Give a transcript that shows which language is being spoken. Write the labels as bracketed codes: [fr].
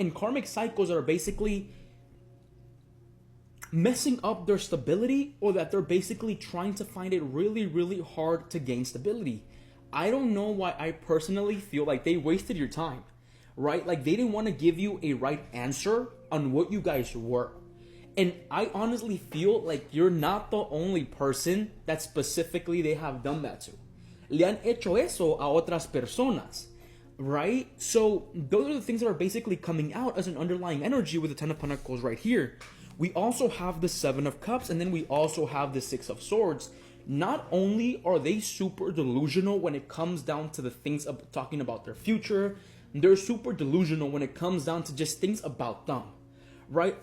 [en] And karmic cycles are basically messing up their stability, or that they're basically trying to find it really, really hard to gain stability. I don't know why I personally feel like they wasted your time, right? Like, they didn't want to give you a right answer on what you guys were. And I honestly feel like you're not the only person that specifically they have done that to. [es] Le han hecho eso a otras personas, [en] right? So those are the things that are basically coming out as an underlying energy with the Ten of Pentacles right here. We also have the Seven of Cups, and then we also have the Six of Swords. Not only are they super delusional when it comes down to the things of talking about their future, they're super delusional when it comes down to just things about them. Right?